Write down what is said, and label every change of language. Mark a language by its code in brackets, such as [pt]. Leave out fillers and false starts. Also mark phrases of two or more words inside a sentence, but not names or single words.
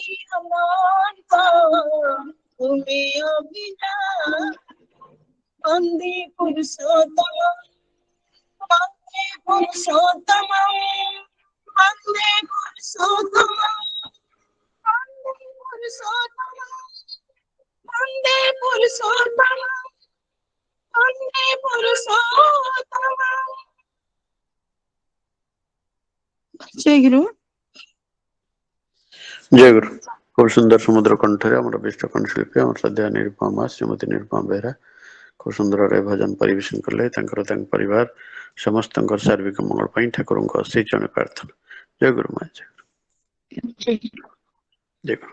[bn] অনন্ত তুমি অবিরাম বন্দে পুরুষোত্তম বন্দে পুরুষোত্তম বন্দে পুরুষোত্তম বন্দে পুরুষোত্তম বন্দে পুরুষোত্তম বন্দে পুরুষোত্তম জয় গুরু। [or] ଜୟ ଗୁରୁ। ଖୁବ ସୁନ୍ଦର ସମୁଦ୍ର କଣ୍ଠରେ ଆମର ବିଷ୍ଟ କଣ୍ଠଶିଳ୍ପୀ ଆମର ଶ୍ରଦ୍ଧା ନିରୁପମା ମା ଶ୍ରୀମତୀ ନିରୁପମା ବେହେରା ଖୁବ ସୁନ୍ଦର ଭାବରେ ଭଜନ ପରିବେଷଣ କଲେ। ତାଙ୍କର ତାଙ୍କ ପରିବାର ସମସ୍ତଙ୍କର ସାର୍ବିକ ମଙ୍ଗଳ ପାଇଁ ଠାକୁରଙ୍କ ଅଶେଷ ଜଣ ପ୍ରାର୍ଥନା। ଜୟ ଗୁରୁ ମା ଜୟ ଗୁରୁ। ଜୟ ଗୁରୁ।